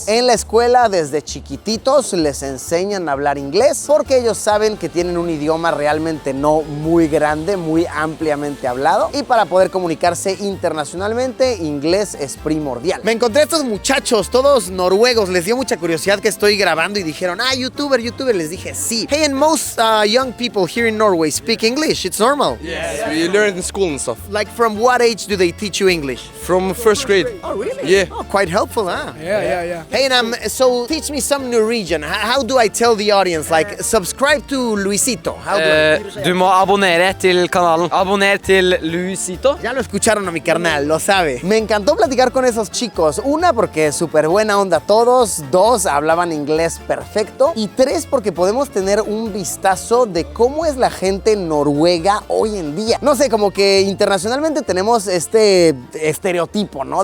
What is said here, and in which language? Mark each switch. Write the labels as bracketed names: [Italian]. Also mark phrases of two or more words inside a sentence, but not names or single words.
[Spanish] En la escuela, desde chiquititos, les enseñan a hablar inglés porque ellos saben que tienen un idioma realmente no muy grande, muy ampliamente hablado, y para poder comunicarse internacionalmente, inglés es primordial. Me encontré a estos muchachos, todos noruegos, les dio mucha curiosidad que estoy grabando y dijeron, youtuber, les dije sí. [English] Hey, and most young people here in Norway speak English, it's normal. Yes, we learn in school and stuff. Like from what age do they teach you English? From first grade. Oh, really? Yeah. Oh, quite helpful, huh? Yeah. Hey, and so teach me some Norwegian. How do I tell the audience? Like, subscribe to Luisito. How do I... [Norwegian] Du må abonnere til kanalen. Abonner til Luisito. [Spanish] Ya lo escucharon a mi carnal, lo sabe. Me encantó platicar con esos chicos. Una, porque súper buena onda todos. Dos, hablaban inglés perfecto. Y tres, porque podemos tener un vistazo de cómo es la gente noruega hoy en día. No sé, como que internacionalmente tenemos este estereotipo, ¿no?